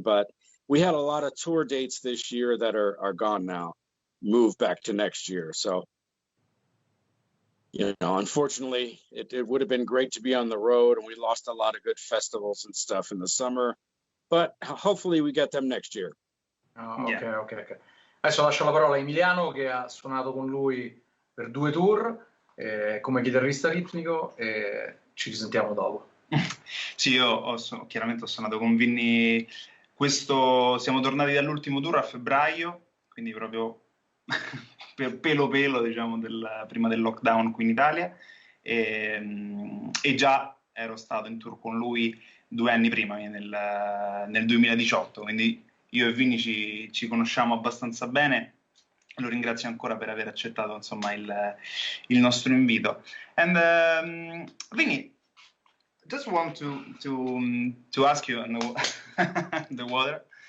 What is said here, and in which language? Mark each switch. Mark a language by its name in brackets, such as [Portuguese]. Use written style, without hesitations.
[English] But we had a lot of tour dates this year that are gone now, move back to next year. So, unfortunately, it would have been great to be on the road, and we lost a lot of good festivals and stuff in the summer. But hopefully we get them next year. Ok. [Italian] Adesso lascio la parola a Emiliano, che ha suonato con lui per 2 tour come chitarrista ritmico, e ci risentiamo dopo. Sì, io chiaramente ho suonato con Vinnie. Siamo tornati dall'ultimo tour a febbraio, quindi proprio pelo, diciamo, prima del lockdown qui in Italia, e già ero stato in tour con lui 2 anni prima, nel 2018, quindi io e Vinnie ci conosciamo abbastanza bene. Lo ringrazio ancora per aver accettato, insomma, il nostro invito. [English] And Vinnie, just want to ask you the water.